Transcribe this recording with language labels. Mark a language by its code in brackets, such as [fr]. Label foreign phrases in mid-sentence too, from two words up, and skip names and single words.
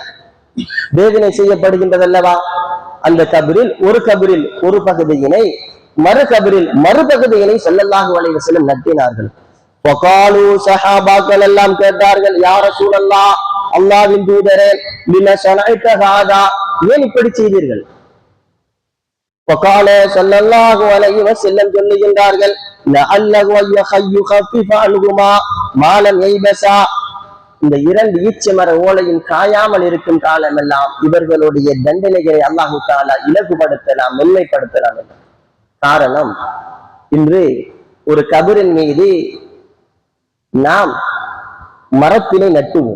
[ta] வேதனை செய்யப்படுகின்றதல்லவா, அந்த கபரில் ஒரு கபரில் ஒரு பகுதியினை, மறு கபரில் மறுபகுதியினை [ar] صلى الله عليه وسلم [ta] நட்டினார்கள். வகாலு சஹாபாக்கள் எல்லாம் கேட்டார்கள், [ar] يا رسول الله, [ta] அல்லாஹ்வின் தூதரே, [ar] لم صنعت هذا, [ta] ஏன் இப்படி செய்தீர்கள்? [ar] وقال صلى الله عليه وسلم சொல்லுகின்றார்கள் لعله يخفف عنهما ما لم ييبسا. [ta] இந்த இரண்டு ஈச்சமர ஓலையும் காயாமல் இருக்கும் காலமெல்லாம் இவர்களுடைய தண்டனைகளை [ar] الله تعالى [ta] இலகுபடுத்தலாம், மென்மைப்படுத்தலாம். காரணம், இன்று ஒரு கபரின் மீது நாம் மரத்தினை நட்டுவோம்.